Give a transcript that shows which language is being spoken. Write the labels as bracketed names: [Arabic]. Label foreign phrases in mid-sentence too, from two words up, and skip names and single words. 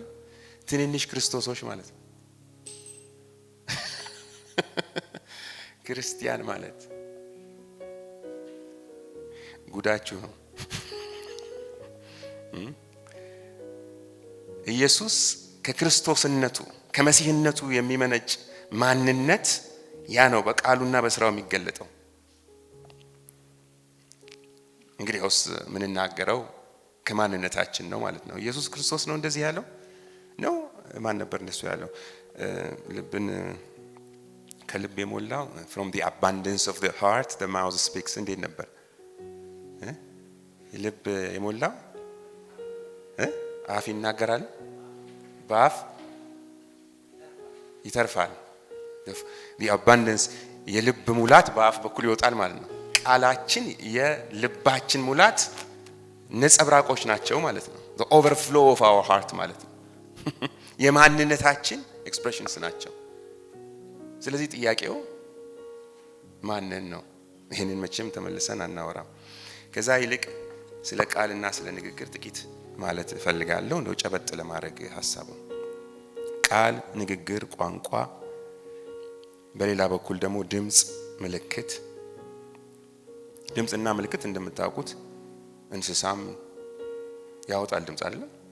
[Amharic] ትንንሽ ክርስቶሶች ማለት ነው። ክርስቲያን ማለት ጉዳችሁ ነው። ኢየሱስ ከክርስቶስነቱ ከመሲህነቱ የሚመነጭ ማንነት ያ ነው በቃሉና በስራው የሚገለጠው። እንግዲህ አውስ ምን እናገረው ከማንነታችን ነው ማለት ነው። ኢየሱስ ክርስቶስ ነው እንደዚህ ያለው ነው። ማን ነበር እንደሱ ያለው? ልብን ከልብ የሞላው [English] from the abundance of the heart the mouth speaks [Amharic] እንዴት ነበር? ልብ የሞላው አፍ ይናገራል፣ በአፍ ይተርፋል። [English] the abundance [Amharic] የልብ ሙላት በአፍ በኩል ይወጣል ማለት ነው። ቃላችን የልባችን ሙላት ነጸብራቆች ናቸው ማለት ነው። [English] the overflow of our heart [Amharic] ማለት ነው። የማንነታችን ኤክስፕሬሽንስ ናቸው። ስለዚህ ጥያቄው ማንን ነው? ይሄንን መቼም ተመልሰን አናወራም። ከዛ ይልቅ ስለ ቃልና ስለ ንግግር ጥቂት ማለት እፈልጋለሁ፣ እንደው ጨበጥ ለማድረግ ሐሳቡ። ቃል፣ ንግግር፣ ቋንቋ፣ በሌላ በኩል ደግሞ ድምጽ፣ ምልክት። ድምጽና ምልክት እንደምታውቁት እንስሳም ያወጣል ድምጽ አይደለም?